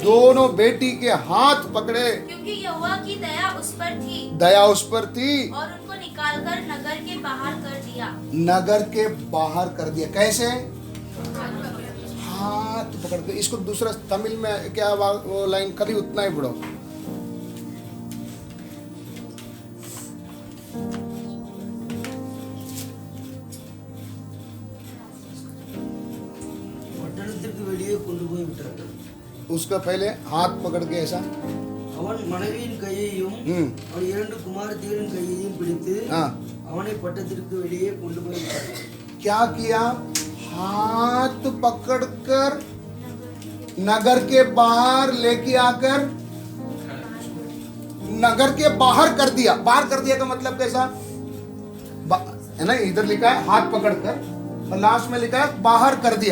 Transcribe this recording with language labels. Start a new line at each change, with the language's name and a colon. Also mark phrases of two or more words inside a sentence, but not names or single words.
Hindi: दोनों बेटी के हाथ पकड़े, क्योंकि यहोवा की दया उस पर थी, दया उस पर थी, और उनको निकालकर नगर के बाहर कर दिया। नगर के बाहर कर दिया। कैसे? हाथ पकड़ के। इसको दूसरा तमिल में क्या वो लाइन कभी उतना ही पढ़ो।
Tamil: பட்டணத்திற்கு வெளியே கொண்டு போய் விட்டார்கள்.
Hindi: उसका पहले हाथ पकड़ के ऐसा
Tamil: அவன் மனைவியின் கையையும் அவன் 2 குமாரத்திகளின் கையையும் பிடித்து அவனை பட்டணத்திற்கு வெளியே கொண்டு போய் விட்டார்கள்.
Hindi: क्या किया? हाथ पकड़कर नगर के बाहर लेके आकर नगर के बाहर कर दिया। बाहर कर दिया का मतलब कैसा है ना? इधर लिखा है हाथ पकड़कर और लास्ट में लिखा है बाहर कर दिया।